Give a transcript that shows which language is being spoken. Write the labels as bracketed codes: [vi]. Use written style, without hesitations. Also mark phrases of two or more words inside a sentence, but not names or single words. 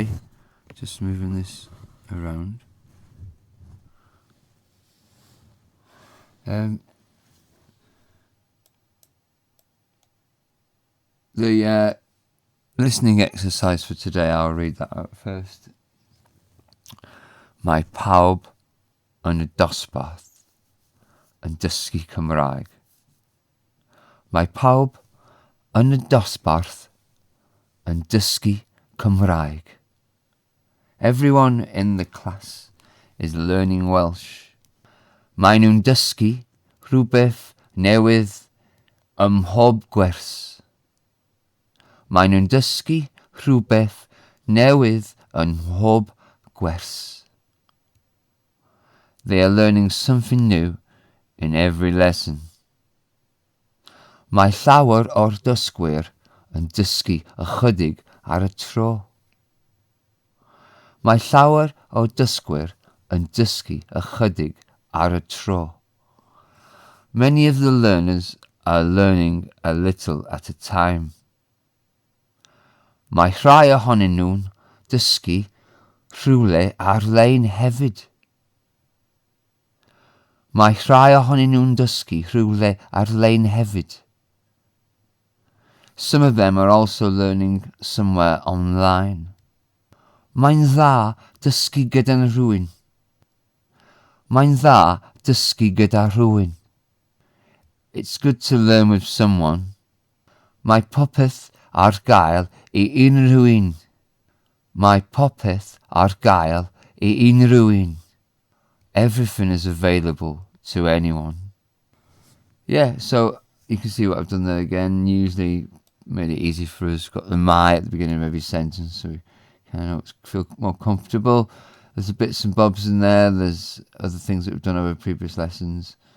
[en] Just moving this around. The listening exercise for today, I'll read that out first. [cy] Mae pawb yn y dosbarth yn dysgu Cymraeg. Mae pawb yn y dosbarth yn dysgu Cymraeg. [en] Everyone in the class is learning Welsh. [cy] Maen nhw'n dysgu rhywbeth newydd ym mhob gwers. Maen nhw'n dysgu rhywbeth newydd ym mhob gwers. [en] They are learning something new in every lesson. [cy] Mae llawer o'r dysgwyr yn dysgu ychydig ar y tro. Mae llawer o dysgwyr yn dysgu ychydig ar y tro. [en] Many of the learners are learning a little at a time. [cy] Mae rhai ohonyn nhw'n dysgu rhywle ar-lein hefyd. Mae rhai ohonyn nhw'n dysgu rhywle ar-lein hefyd. [en] Some of them are also learning somewhere online. [cy] Mae'n dda dysgu gyda rhywun. Mae'n dda dysgu gyda rhywun. [en] It's good to learn with someone. [cy] Mae popeth ar gael I unrhyw un. Mae popeth ar gael I unrhyw un. [en] Everything is available to anyone. Yeah, so you can see what I've done there again. Usually made it easy for us. Got the my at the beginning of every sentence, so we kind of feel more comfortable. There's the bits and bobs in there. There's other things that we've done over previous lessons.